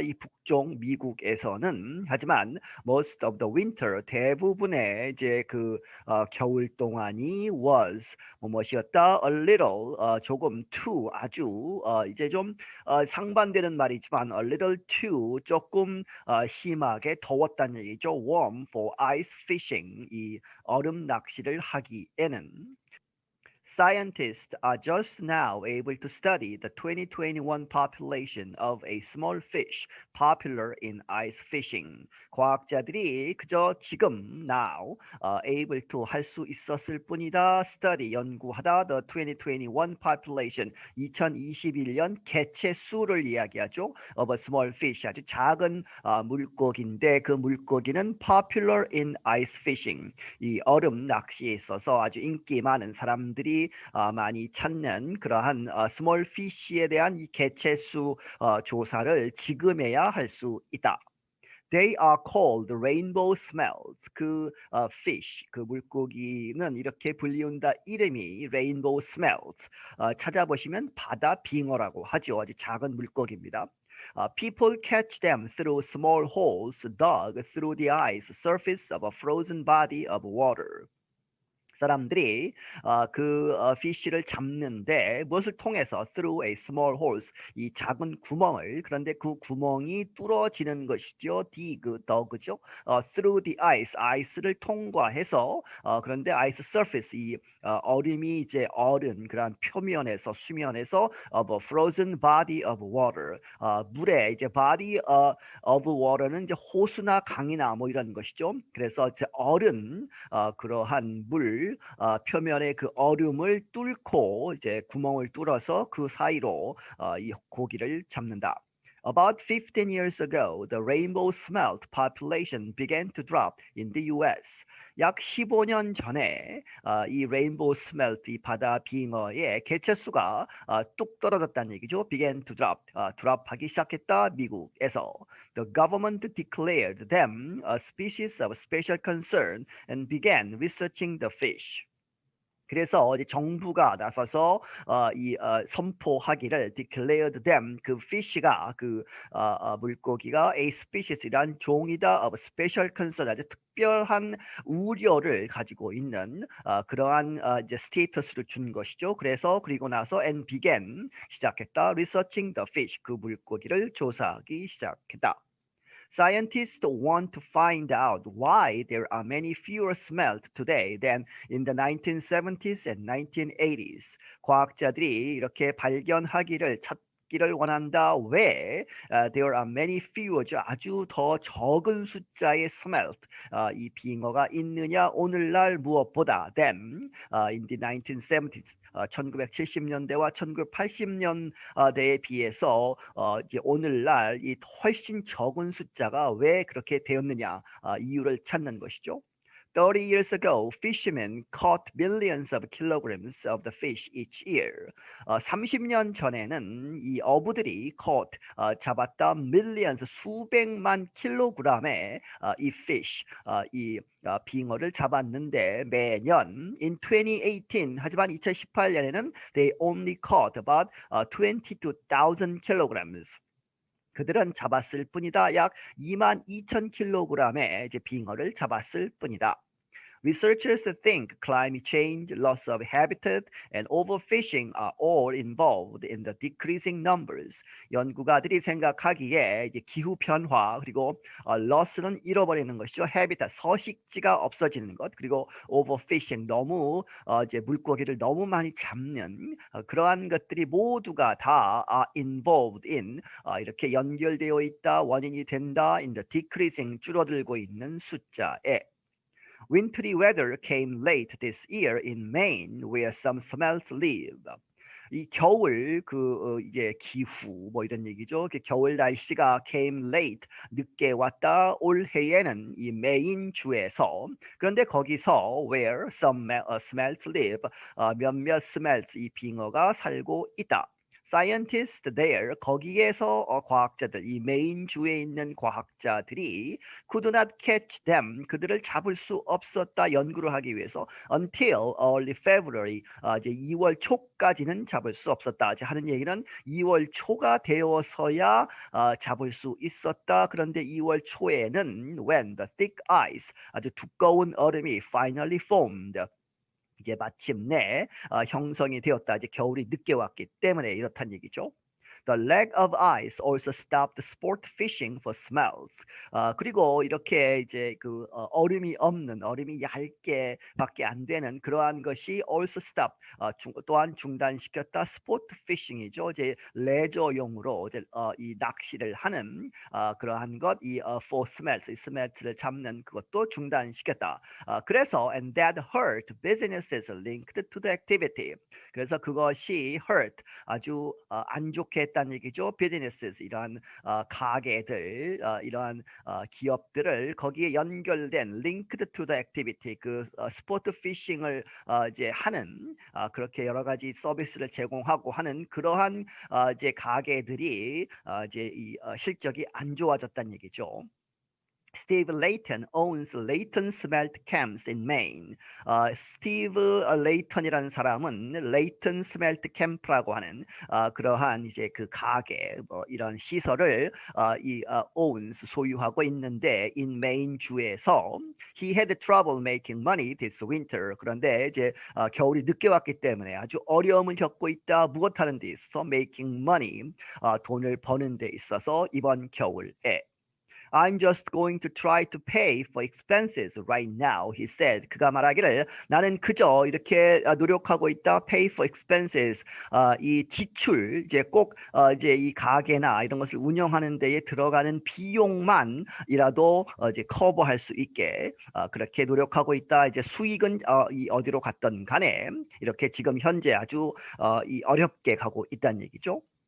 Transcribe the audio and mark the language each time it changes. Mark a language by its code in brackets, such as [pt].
[ko] 이 북쪽 미국에서는. 하지만 [en] most of the winter, [ko] 대부분의 이제 겨울 동안이 [en] was [ko] 무엇이었다? [en] A little, [ko] 조금 too, 아주 이제 좀 상반되는 말이지만 [en] a little too, [ko] 조금 심하게 더웠다는 얘기죠. [en] warm for ice fishing, [ko] 이 얼음 낚시를 하기에는. [en] Scientists are just now able to study the 2021 population of a small fish popular in ice fishing. [ko] 과학자들이 그저 지금 [en] now able to [ko] 할 수 있었을 뿐이다. study, 연구하다 [en] the 2021 population, [ko] 2021년 개체 수를 이야기하죠. [en] of a small fish, [ko] 아주 작은 물고기인데 그 물고기는 [en] popular in ice fishing, [ko] 이 얼음 낚시에 있어서 아주 인기 많은 사람들이 많이 찾는 그러한 스몰 피쉬에 대한 이 개체수 조사를 지금에야 할 수 있다. [en] They are called rainbow smells. [ko] fish, 그 물고기는 이렇게 불리운다. 이름이 rainbow smells. 찾아보시면 바다 빙어라고 하죠. 아주 작은 물고기입니다. [en] People catch them through small holes dug through the ice surface of a frozen body of water. [ko] 사람들이 피쉬를 잡는데 무엇을 통해서 [en] through a small holes, [ko] 이 작은 구멍을, 그런데 그 구멍이 뚫어지는 것이죠. dug죠. [en] through the ice [ko] 를 통과해서 그런데 [en] ice surface, [ko] 이 얼음이 이제 얼은 그런 표면에서, 수면에서 [en] of a frozen body of water, [ko] 물에 이제 body of water는 이제 호수나 강이나 뭐 이런 것이죠. 그래서 이제 얼은 그러한 물 표면의 그 얼음을 뚫고 이제 구멍을 뚫어서 그 사이로 이 고기를 잡는다. [en] About 15 years ago, the rainbow smelt population began to drop in the US. [ko] 약 15년 전에 이 레인보우 스멜트, 이 바다 빙어의 개체수가 뚝 떨어졌다는 얘기죠. [en] began to drop, [ko] 드랍하기 시작했다. 미국에서. [en] The government declared them a species of special concern and began researching the fish. [ko] 그래서 이제 정부가 나서서 선포하기를 [en] declared them, [ko] 그 fish가 물고기가 [en] a species [ko] 이란 종이다 [en] of special concern, [ko] 아주 특별한 우려를 가지고 있는 그러한 이제 스테이터스를 준 것이죠. 그래서 그리고 나서 [en] and began, [ko] 시작했다. [en] researching the fish, [ko] 그 물고기를 조사하기 시작했다. [en] Scientists want to find out why there are many fewer smelt today than in the 1970s and 1980s. [ko] 과학자들이 이렇게 찾기를 원한다. 왜? [en] There are many fewer, [ko] 아주 더 적은 숫자의 smelt, 이 빙어가 있느냐 오늘날 무엇보다 [en] than in the 1970s, [ko] 1970년대와 1980년대에 비해서 이제 오늘날 이 훨씬 적은 숫자가 왜 그렇게 되었느냐, 이유를 찾는 것이죠. [en] 30 years ago, fishermen caught millions of kilograms of the fish each year. [ko] 30년 전에는 이 어부들이 caught, 잡았다, millions, 수백만 킬로그램의 이 fish, 이 빙어를 잡았는데 매년 [en] in 2018, [ko] 하지만 2018년에는 [en] they only caught about 22,000 kilograms. [ko] 그들은 잡았을 뿐이다. 약 22,000킬로그램의 이제 빙어를 잡았을 뿐이다. [en] Researchers think climate change, loss of habitat, and overfishing are all involved in the decreasing numbers. [ko] 연구가들이 생각하기에 이제 기후 변화 그리고 loss는 잃어버리는 것이죠. habitat 서식지가 없어지는 것 그리고 overfishing 너무 이제 물고기를 너무 많이 잡는 그러한 것들이 모두가 다 [en] involved in [ko] 이렇게 연결되어 있다 원인이 된다 [en] in the decreasing [ko] 줄어들고 있는 숫자에. [en] Wintry weather came late this year in Maine, where some smelt live. [ko] 이 겨울 이제 기후 뭐 이런 얘기죠. 겨울 날씨가 [en] came late [ko] 늦게 왔다 올해에는 이 메인 주에서 그런데 거기서 [en] where some smelts live [ko] 몇몇 smelts 이 빙어가 살고 있다. [en] Scientists there [ko] 거기에서 과학자들 이 메인 주에 있는 과학자들이 [en] could not catch them [ko] 그들을 잡을 수 없었다 연구를 하기 위해서 [en] until early February [ko] 이제 2월 초까지는 잡을 수 없었다. 하는 얘기는 2월 초가 되어서야 잡을 수 있었다. 그런데 2월 초에는 [en] when the thick ice [ko] 아주 두꺼운 얼음이 [en] finally formed [ko] 이제 마침내 형성이 되었다. 이제 겨울이 늦게 왔기 때문에 이렇단 얘기죠. [en] The lack of ice also stopped sport fishing for smells. [ko] 그리고 이렇게 이제 얼음이 없는 얼음이 얇게밖에 안 되는 그러한 것이 [en] also stop [ko] 또한 중단시켰다. 스포트 피싱이죠. 이제 레저용으로 이제 이 낚시를 하는 그러한 것 이 [en] for smells [ko] 이 smelts를 잡는 그것도 중단시켰다. [en] 그래서 and that hurt businesses linked to the activity. [ko] 그래서 그것이 hurt 아주 안 좋게 했다는 얘기죠. businesses 이러한 가게들 이러한 기업들을 거기에 연결된 [en] linked to the activity [ko] 그 스포트 피싱을 이제 하는 그렇게 여러 가지 서비스를 제공하고 하는 그러한 이제 가게들이 이제 이 실적이 안 좋아졌다는 얘기죠. [en] Steve Layton owns Layton Smelt Camps in Maine. [ko] 스티브 레이턴이라는 사람은 레이턴 스멜트 캠프라고 하는 그러한 이제 그 가게 뭐 이런 시설을 owns 소유하고 있는데 [en] in Maine [ko] 주에서 [en] he had trouble making money this winter. [ko] 그런데 이제 겨울이 늦게 왔기 때문에 아주 어려움을 겪고 있다. 무엇하는 데 있어서 [en] making money [ko] 돈을 버는 데 있어서 이번 겨울에 [en] I'm just going to try to pay for expenses right now, he said. [ko] 그가 말하기를 나는 그저 이렇게 노력하고 있다. [en] Pay for expenses. [ko] 이 지출 이제 꼭 이제 이 가게나 이런 것을 운영하는 데에 들어가는 비용만이라도 이제 커버할 수 있게 그렇게 노력하고 있다. 이제 수익은 어디로 갔던 간에 이렇게 지금 현재 아주 이 어렵게 가고 있다는 얘기죠.